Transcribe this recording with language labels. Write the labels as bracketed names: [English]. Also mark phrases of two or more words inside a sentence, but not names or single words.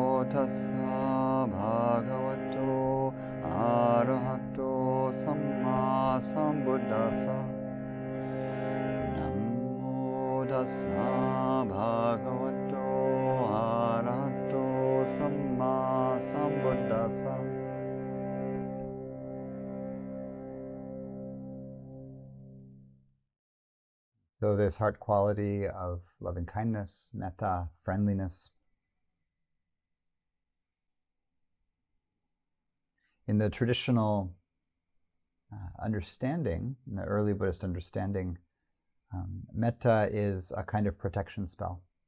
[Pali] tassa bhagavato arahato samma sambuddhassa. Namo tassa bhagavato arahato samma sambuddhassa. [English] So this heart quality of loving kindness, mettā, friendliness. In the traditional understanding, in the early Buddhist understanding, mettā is a kind of protection spell.